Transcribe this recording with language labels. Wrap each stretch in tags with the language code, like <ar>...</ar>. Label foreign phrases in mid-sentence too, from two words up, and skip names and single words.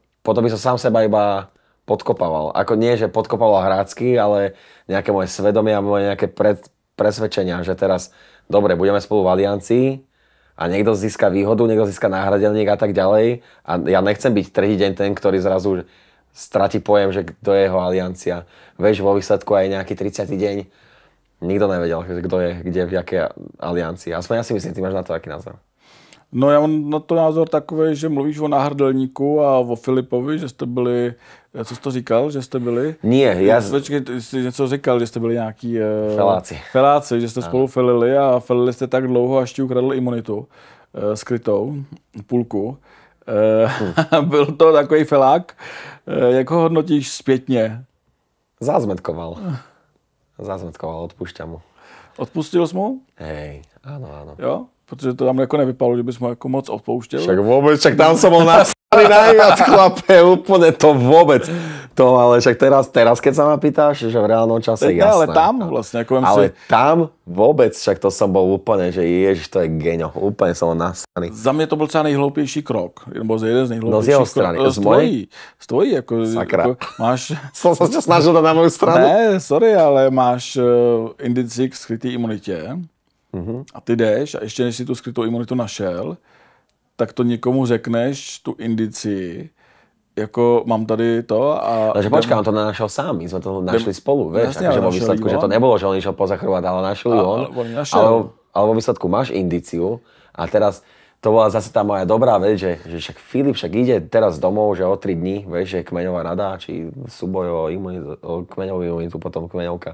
<sk>Potom by som sám seba iba podkopával. Ako nie, že podkopával hrácky, ale nejaké moje svedomie a moje nejaké presvedčenia, že teraz, dobre, budeme spolu v aliancii a niekto získa výhodu, niekto získa náhradelník a tak ďalej. A ja nechcem byť tretí deň ten, ktorý zrazu stratí pojem, že kto je jeho aliancia. Vieš, vo výsledku aj nejaký 30. deň nikto nevedel, kto je, kde, v jaké aliancii. Aspoň ja si myslím, ty máš na to aký názor.</sk> <cs>No já mám na to názor takový, že mluvíš o náhrdelníku a o Filipovi, že jste byli, co jsi to říkal, že jste byli?</cs> <sk>Nie, ja...</sk> <cs>Počkej, jsi něco říkal, že jste byli nějaký... Feláci, že jste spolu felili a felili jste tak dlouho, až ti ukradl imunitu skrytou, půlku. Byl to takový felák. Jak ho hodnotíš zpětně?</cs> <sk>Zázmetkoval, odpúšťam mu.</sk> <cs>Odpustil jsi mu?</cs> <sk>Hej, áno.</sk> <cs>Jo? Protože to tam jako nevypadalo, že bys mu jako moc odpouštěl.</cs> <sk>Však tam som bol najviac, chlape, úplne to vôbec. To, ale však teraz keď sa ma pýtaš, že v reálnom čase, jasné. Ale tam vlastne, ako ale tam vôbec, však to som bol úplne, že ježiš, to je geňo. Úplne som nasraný.</sk> <cs>Za mě to byl třeba nejhloupější krok. Nebo jeden z nejhloupějších. No z jeho strany.</cs> <sk>Z mojej?</sk> <cs>Z tvojí, jako... Sakra. Jako máš...</cs> <sk>Som sa snažil dať na moju stranu.</sk> <cs>Ne, sorry, ale máš indici k skrytý imunitě. A ty jdeš a ještě než si tu skrytou imunitu našel, tak to někomu řekneš, tu indici, jako mám tady to a...</cs> <sk>Takže počkaj, on to nenašiel sám, my sme to našli spolu, vieš, akože vo výsledku, že to nebolo, že on išiel pozachrovať, ale našli on. Ale vo výsledku máš indíciu a teraz to bola zase tá moja dobrá vec, že však Filip však ide teraz domov, že o 3 dní, vieš, že kmeňová rada, či súboj o kmeňovú imunitu, potom kmeňovka.</sk>